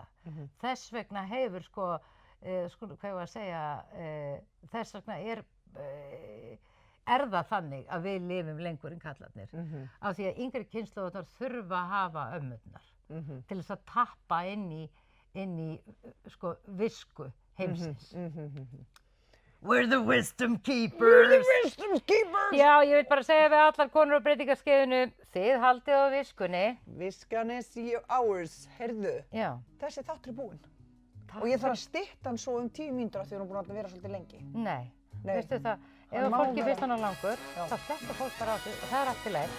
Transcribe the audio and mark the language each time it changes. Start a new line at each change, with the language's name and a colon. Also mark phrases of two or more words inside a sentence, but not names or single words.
Icelandic: Þess vegna hefur hvað ég að segja, þess vegna það þannig að við lifum lengur en kallarnir. Af því að yngri kynslóðirnar þurfa að hafa ömmurnar til þess að tappa inn í visku heimsins.
English: We're the wisdom keepers! We're the wisdom keepers!
Icelandic: Já, ég vil bara segja við allar konur á breytingaskeiðinu, þið haldið á viskunni. Viskan
English: is ours,
Icelandic: heyrðu. Já. Þessi þáttur búinn. Og ég þarf að stytta hann svo 10 mínútur af því hún búin að vera svolítið lengi. Nei. Veistu það, ef fólki finnst hann langur, þá sleppur fólk bara á því og það allt í lagi.